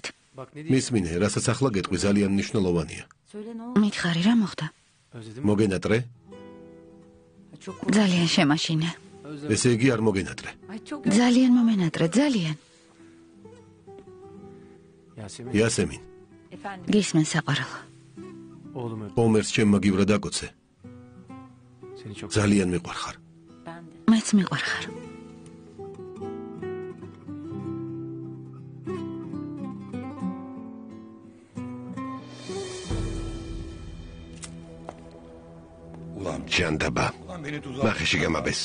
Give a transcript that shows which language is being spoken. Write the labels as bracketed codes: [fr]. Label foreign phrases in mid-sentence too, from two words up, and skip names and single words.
[ka] მისმინე, რასაც ახლა გეტყვი ძალიან მნიშვნელოვანია. მითხარი რა მოხდა? მოგენატრე? ძალიან შემაშინე. ესე იგი არ მოგენატრე. ძალიან მომენატრე, ძალიან. [tr] Yasemin. [ka] იასემინ, გისმენ საყვარელო. [tr] Oğlum öp. [ka] ომერს ჩემმა გივრა დაკოცე. [tr] Seni çok [ka] ძალიან მიყვარხარ. მეც მიყვარხარ. ჭანდაბა. მახეში გამაბეს.